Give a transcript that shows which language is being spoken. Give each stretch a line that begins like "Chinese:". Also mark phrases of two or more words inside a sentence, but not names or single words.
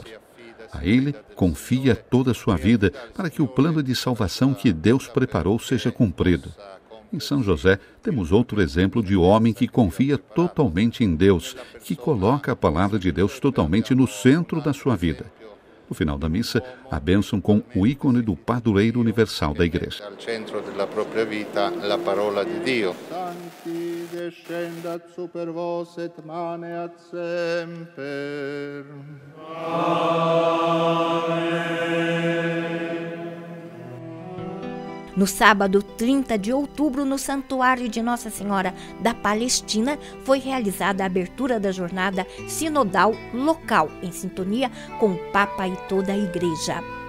Portuguese: A Ele confia toda a sua vida para que o plano de salvação que Deus preparou seja cumprido. Em São José, temos outro exemplo de homem que confia totalmente em Deus, que coloca a palavra de Deus totalmente no centro da sua vida. No final da missa, a bênção com o ícone do padroeiro universal da Igreja.
Italian: Al centro della propria vita, la parola di Dio.
Latin: Sancti descendat super vos et maneat semper.
Portuguese: No sábado 30 de outubro, no Santuário de Nossa Senhora da Palestina, foi realizada a abertura da jornada sinodal local, em sintonia com o Papa e toda a Igreja.